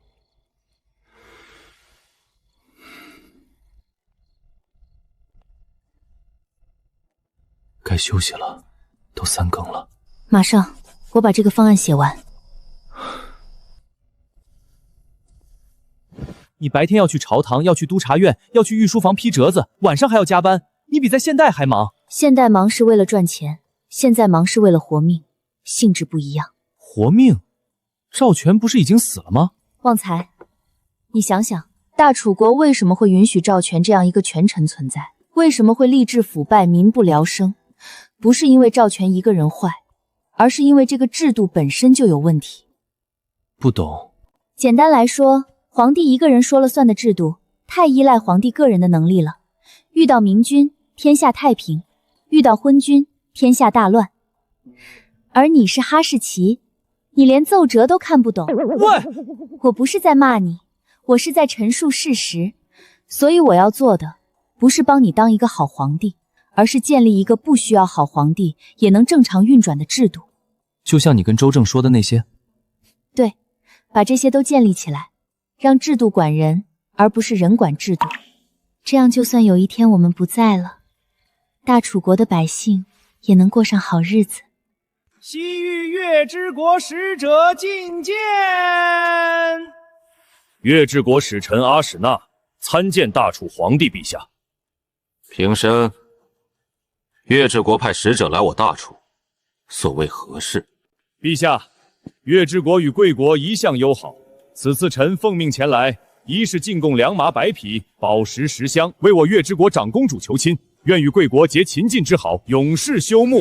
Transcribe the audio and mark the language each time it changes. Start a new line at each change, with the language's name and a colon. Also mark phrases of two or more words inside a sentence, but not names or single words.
Chinese: 该休息了，都3更了。马上，我把这个方案寫完。你白天要去朝堂，要去督察院，要去御書房批折子，晚上還要加班，你比在現代還忙。現代忙是為了賺錢，現在忙是為了活命，性質不一樣。活命？趙全不是已經死了嗎？旺財，你想想，大楚國為什麼會允許趙全這樣一個權臣存在？為什麼會吏治腐敗，民不聊生？不是因為趙全一個人壞，而是因為這個制度本身就有問題。不懂。簡單來說，皇帝一個人說了算的制度，太依賴皇帝個人的能力了。遇到明君，天下太平；遇到昏君，天下大亂。而你是哈士奇，你連奏折都看不懂。喂，我不是在罵你，我是在陳述事實。所以我要做的，不是幫你當一個好皇帝，而是建立一個不需要好皇帝也能正常運轉的制度。就像你跟周正說的那些？對，把這些都建立起來，讓制度管人，而不是人管制度。這樣就算有一天我們不在了，大楚國的百姓也能過上好日子。西域月之國使者覲見。月之國使臣阿史那參見大楚皇帝陛下。平身。月之國派使者來我大楚，所謂何事？陛下，月之國與貴國一向友好，此次臣奉命前來，一是進貢良馬百匹、寶石10箱，為我月之國長公主求親，願與貴國結秦晉之好，永世休沐。